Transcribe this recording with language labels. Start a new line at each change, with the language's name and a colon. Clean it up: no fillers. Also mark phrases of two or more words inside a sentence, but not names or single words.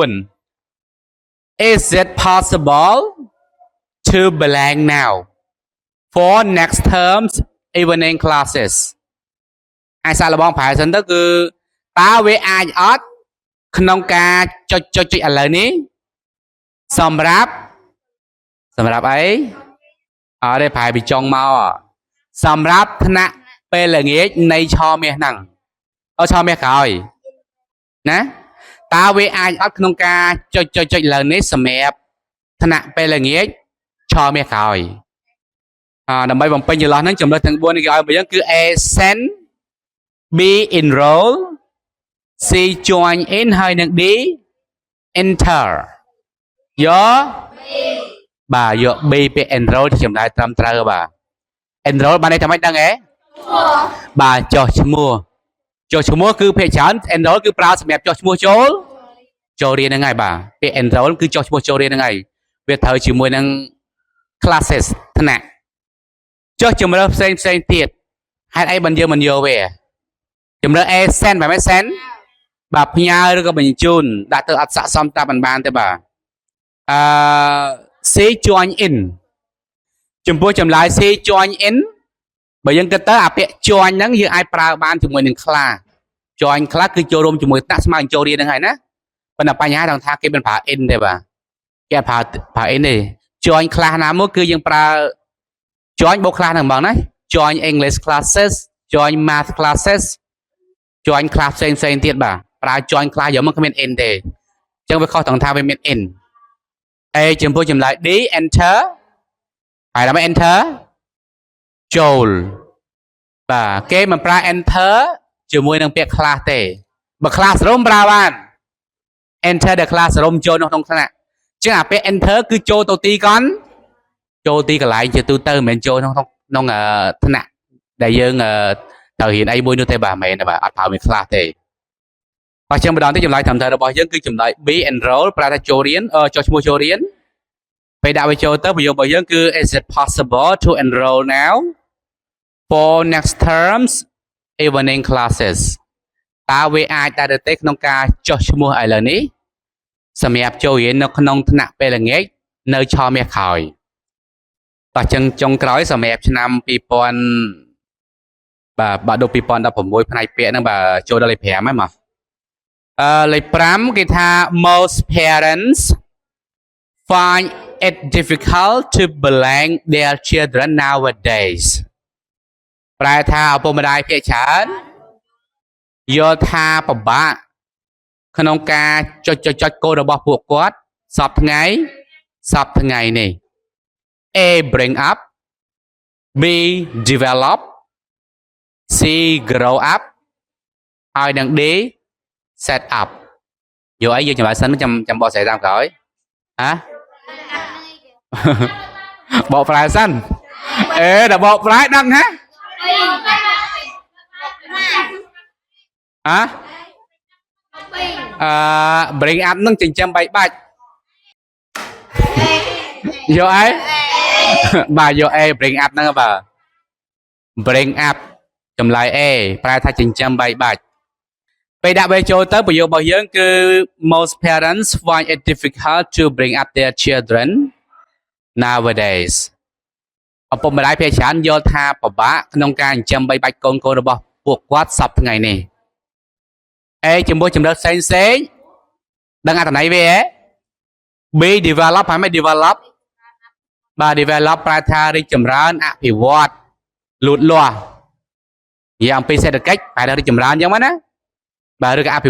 Khmer: 4
English: Is it possible to blank now for next term's evening classes
Khmer: អាយសាឡបងប្រែសិនទៅគឺតើវាអាចអត់ក្នុងការចុចឥឡូវនេះសម្រាប់អីអត់ទេប្រែពីចុងមកសម្រាប់ថ្នាក់ ពេលល្ងាចនៃឆមាសហ្នឹងឆមាសក្រោយណាតើវាអាចអត់ក្នុងការចុចឥឡូវនេះសម្រាប់ថ្នាក់ពេលល្ងាចឆមាសក្រោយដើម្បីបំ ពេញចន្លោះហ្នឹងចំណុចទាំង4នេះគេឲ្យមកយើងគឺ
English: A send B enroll C join in
Khmer: ហើយនឹង
English: D enter
Khmer: យកបាទយក B ពាក្យ enroll ចម្លើយត្រឹមត្រូវបាទ enroll បានន័យថាម៉េចដឹងហ៎បាទចុះឈ្មោះគឺភាគច្រើន enroll គឺប្រើសម្រាប់ចុះឈ្មោះចូលរៀនហ្នឹងហើយបាទពាក្យ enroll គឺចុះឈ្មោះចូលរៀនហ្នឹងហើយវាត្រូវជាមួយនឹង classes ថ្នាក់ចុះជំរើសផ្សេងទៀតហេតុអីបានយើងមិនយកវាជំរើស
English: A send
Khmer: បែបម៉េច send បាទផ្ញើឬក៏បញ្ជូនដាក់ទៅអត់ស័ក្តិសមតាមបានទេបាទ
English: C join in
Khmer: ចំពោះចម្លើយ
English: C join in
Khmer: បើយើងគិតទៅអាពាក្យ join ហ្នឹងយើងអាចប្រើបានជាមួយនឹង class
English: join class
Khmer: គឺចូលរួមជាមួយថ្នាក់ស្មើនឹងចូលរៀនហ្នឹងហើយណាប៉ុន្តែបញ្ហាត្រង់ថាគេមិនប្រើ in ទេបាទគេប្រើ in ទេ
English: join class
Khmer: ណាមួយគឺយើងប្រើ join បូក class ហ្នឹងហ្មង ណា
English: join English classes join math classes join class
Khmer: ផ្សេងទៀតបាទប្រើ
English: join class
Khmer: យកមកគ្មាន in ទេអញ្ចឹងវាខុសត្រង់ថាវាមាន in ហើយចំពោះចម្លើយ
English: D enter
Khmer: ហើយដល់ enter ចូលបាទគេមិនប្រើ enter ជាមួយ នឹងពាក្យ class ទេបើ classroom ប្រើបាន
English: enter the classroom
Khmer: ចូលក្នុងថ្នាក់អញ្ចឹងអាពាក្យ enter គឺចូលទៅទីកន្លែងជាទូទៅមិនមែនចូលក្នុងថ្នាក់ដែល យើងត្រូវរៀនអីមួយនោះទេបាទមិនមែនទេបាទអត់ប្រើមាន class ទេបើចឹងម្ដងទៀតចម្លើយត្រឹមត្រូវរបស់យើងគឺចម្លើយ
English: B enroll
Khmer: ប្រើថាចូលរៀនចុះឈ្មោះចូលរៀនពេលដាក់វាចូលទៅប្រយោគរបស់យើងគឺ
English: is it possible to enroll now for next term's evening classes
Khmer: តើវាអាចដែរទេក្នុងការចុះឈ្មោះឥឡូវនេះសម្រាប់ចូលរៀននៅក្នុងថ្នាក់ពេលល្ងាចនៅឆមាសក្រោយបាទចឹងចុងក្រោយសម្រាប់ឆ្នាំ2000បាទដល់2016ផ្នែកពាក្យហ្នឹងបាទចូលដល់លេខ5ហើយមកលេខ5គេថា
English: most parents find it difficult to blank their children nowadays
Khmer: ប្រែថាឪពុកម្ដាយភាគច្រើនយល់ថាពិបាកក្នុងការចុចកូនរបស់ពួកគាត់សពថ្ងៃនេះ
English: A bring up B develop C grow up
Khmer: ហើយនឹង
English: D set up
Khmer: យកអីយើងចម្លើយសិនចាំបកស្រាយតាមក្រោយហ៎ បកប្រែសិនដល់បកប្រែដឹងហ៎
English: bring up
Khmer: នឹងចិញ្ចឹមបីបាច់យកអីបាទយក
English: A bring up
Khmer: ហ្នឹងបាទ
English: bring up
Khmer: ចម្លើយ A ប្រែថាចិញ្ចឹមបីបាច់ពេលដាក់វា ចូលទៅប្រយោគរបស់យើងគឺ
English: most parents find it difficult to bring up their children nowadays
Khmer: ឪពុកម្ដាយភាគច្រើនយល់ថាពិបាកក្នុងការចិញ្ចឹមបីបាច់កូនរបស់ពួកគាត់សពថ្ងៃនេះជាមួយជំរឿនផ្សេងដឹង អត្ថន័យវាហ៎
English: B develop
Khmer: ហើយមិន develop បាទ develop ប្រែថារីកចម្រើនអភិវឌ្ឍលូតលាស់និយាយអំពីសេដ្ឋកិច្ចប្រែថារីកចម្រើនអញ្ចឹងណាបាទឬក៏អភិវ